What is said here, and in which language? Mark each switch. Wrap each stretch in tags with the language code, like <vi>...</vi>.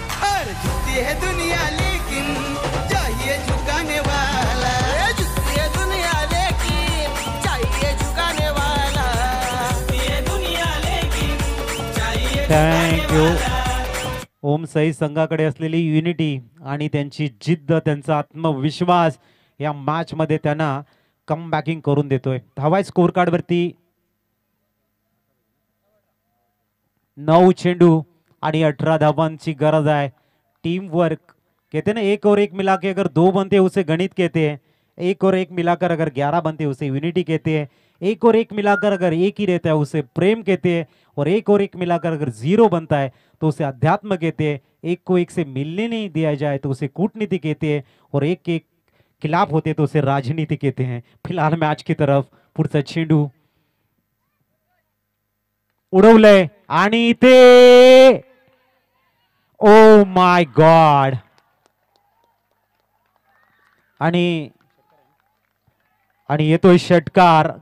<hi>और झुकती है दुनिया लेकिन चाहिए झुकाने वाला। झुकती है दुनिया लेकिन चाहिए झुकाने वाला। झुकती है दुनिया लेकिन चाहिए</hi> <en>Thank you.</en> <mr>ओम साई संघाकडे असलेली युनिटी आणि त्यांची जिद्द, त्यांचा आत्मविश्वास या मॅच मध्ये त्यांना कमबॅकिंग करून देतोय। धावा स्कोर कार्ड वरती 9 चेंडू आणि 18 धावांची गरज आहे।</mr> <hi>टीम वर्क कहते ना, एक और एक मिला के अगर 2 बनते हैं उसे गणित कहते हैं, एक और एक मिलाकर अगर 11 बनते हैं उसे यूनिटी कहते हैं, एक और एक मिलाकर अगर एक ही रहता है उसे प्रेम कहते हैं, और एक मिलाकर अगर 0 बनता है तो उसे अध्यात्म कहते हैं। एक को एक से मिलने नहीं दिया जाए तो उसे कूटनीति कहते हैं, और एक के खिलाफ होते तो उसे राजनीति कहते हैं। फिलहाल मैच की तरफ</hi> <mr>पुढचा चेंडू उडवलंय आणि इथे</mr> <en>Oh my God.</en> <mr>आणि येतोय षटकार।</mr>